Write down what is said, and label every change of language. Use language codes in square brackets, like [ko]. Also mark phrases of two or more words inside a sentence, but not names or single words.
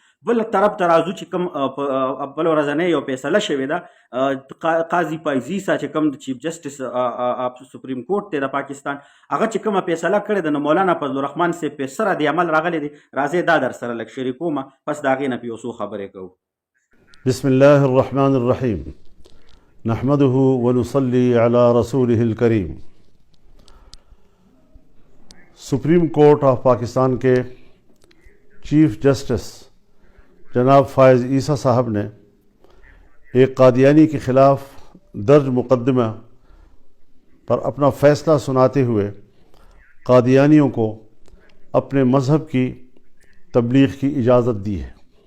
[ps] بل طرف ته راځو چې کوم بل ورځنۍ یو فیصله شوې ده، قاضي پایزیسا چې کوم د چیف جسټس سپریم کورټ دی د پاکستان، هغه چې کومه فیصله کړې ده، نو مولانا فضل الرحمن صاحب پې سره د عمل راغلی دی. راځئ دا در سره لږ شریکوم، پس د هغې نه پې یو څو خبرې کوو. [ar] بسم اللہ الرحمن الرحیم نحمده ونصلی علی رسوله الکریم. [ur] سپریم کورٹ آف پاکستان کے چیف جسٹس جناب فائز عیسیٰ صاحب نے ایک قادیانی کے خلاف درج مقدمہ پر اپنا فیصلہ سناتے ہوئے قادیانیوں کو اپنے مذہب کی تبلیغ کی اجازت دی ہے.